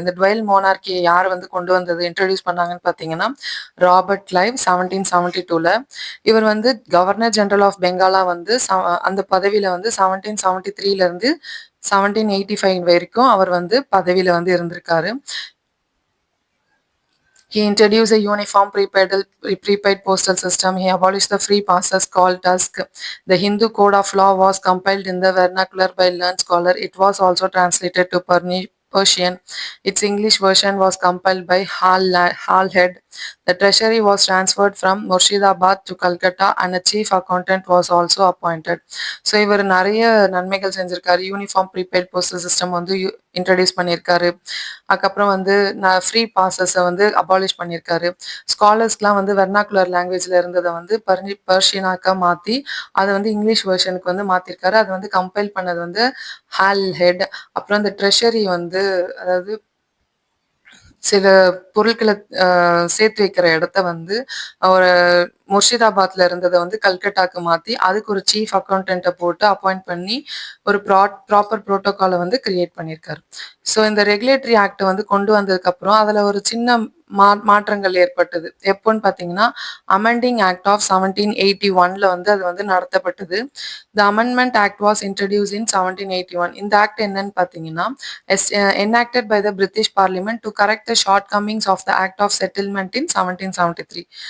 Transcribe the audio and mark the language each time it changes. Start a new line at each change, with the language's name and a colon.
Tamil: இந்த டுவெல் மோனார்கியை யார் வந்து கொண்டு வந்தது, இன்ட்ரடியூஸ் பண்ணாங்கன்னு பார்த்தீங்கன்னா, ராபர்ட் கிளைவ் 1772ல. இவர் வந்து கவர்னர் ஜெனரல் ஆஃப் பெங்காலா வந்து அந்த பதவியில வந்து 1773ல இருந்து 1785 வரைக்கும் அவர் வந்து பதவியில வந்து இருந்திருக்காரு.
English: He introduced a uniform prepaid postal system. He abolished the free passes called Tusk. The Hindu code of law was compiled in the vernacular by learned scholar. It was also translated to Persian. Its English version was compiled by Hal Head The treasury was transferred from Murshidabad to Calcutta and a chief accountant was also appointed.
Tamil: So இவர் நிறைய நன்மைகள் செஞ்சிருக்காரு. Uniform prepaid postal system வந்து introduce பண்ணியிருக்காரு. அதுக்கப்புறம் வந்து free பாசஸை வந்து abolish பண்ணியிருக்காரு. ஸ்காலர்ஸ்க்குலாம் வந்து வெர்னாக்குலர் லாங்குவேஜில் இருந்ததை வந்து பர்ஷியனாக்கா மாற்றி அதை வந்து இங்கிலீஷ் வெர்ஷனுக்கு வந்து மாற்றிருக்காரு. அதை வந்து கம்பைல் பண்ணது வந்து ஹால் ஹெட். அப்புறம் இந்த ட்ரெஷரி வந்து அதாவது சில பொருட்கள சேர்த்து வைக்கிற இடத்த வந்து ஒரு முர்ஷிதாபாத்ல இருந்தத வந்து கல்கட்டாக்கு மாத்தி, அதுக்கு ஒரு சீஃப் அக்கவுண்டன்ட்ட போட்டு அப்பாயிண்ட் பண்ணி, ஒரு ப்ராப்பர் புரோட்டோகால வந்து கிரியேட் பண்ணியிருக்காரு. ஸோ இந்த ரெகுலேட்டரி ஆக்ட் வந்து கொண்டு வந்ததுக்கப்புறம், அதுல ஒரு சின்ன மாற்றங்கள் ஏற்பட்டது. எப்போன்னு பார்த்தீங்கன்னா, அமெண்டிங் ஆக்ட் ஆஃப் 1781ல வந்து அது வந்து நடத்தப்பட்டது.
English: The amendment act was introduced in 1781.
Tamil: இந்த ஆக்ட் என்னன்னு பார்த்தீங்கன்னா,
English: enacted by the British Parliament to correct the shortcomings of the Act of Settlement in 1773.